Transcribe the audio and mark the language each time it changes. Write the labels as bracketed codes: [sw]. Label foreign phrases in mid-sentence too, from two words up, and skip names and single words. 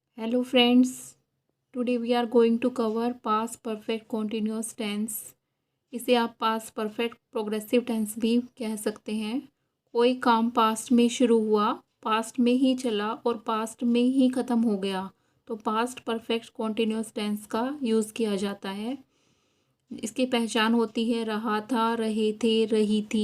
[en] Hello friends, today we are going to cover past perfect continuous tense. [hi] इसे आप [en] past perfect progressive tense [hi] भी कह सकते हैं। कोई काम पास्ट में शुरू हुआ, पास्ट में ही चला और पास्ट में ही ख़त्म हो गया तो [en] past perfect continuous tense [hi] का यूज़ किया जाता है। इसकी पहचान होती है रहा था, रहे थे, रही थी।